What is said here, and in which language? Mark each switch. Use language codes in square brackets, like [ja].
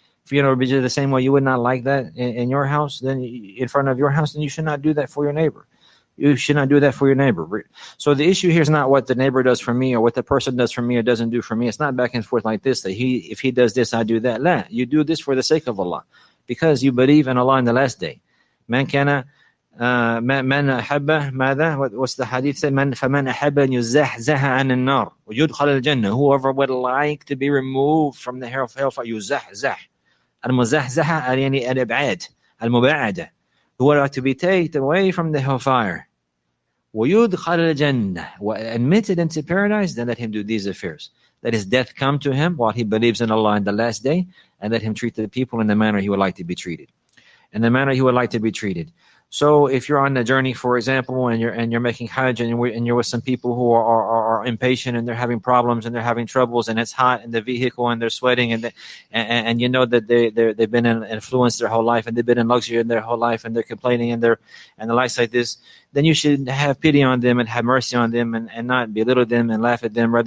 [en] If you know the same way you would not like that in your house, then in front of your house, then you should not do that for your neighbor. You should not do that for your neighbor. So the issue here is not what the neighbor does for me or what the person does for me or doesn't do for me. It's not back and forth like this, that if he does this, I do that. La, you do this for the sake of Allah, because you believe in Allah in the last day. [ar] Man kana من أحب ماذا? [en] What's the hadith say? [ar] فمن أحب أن يزحزح عن النار ويدخل الجنة. [en] Whoever would like to be removed from the hellfire, يزحزح. [ar] المزحزح يعني الإبعاد المباعدة. [en] Who would like to be taken away from the hellfire. [ar] ويدخل الجنة. [en] Admitted into paradise, then let him do these affairs. Let his death come to him while he believes in Allah in the last day, and let him treat the people in the manner he would like to be treated. In the manner he would like to be treated. So if you're on a journey, for example, and you're making Hajj, and you're with some people who are impatient, and they're having problems, and they're having troubles, and it's hot in the vehicle, and they're sweating, and you know that they've been influenced their whole life, and they've been in luxury in their whole life, and they're complaining, and the life like this, then you should have pity on them and have mercy on them, and not belittle them and laugh at them.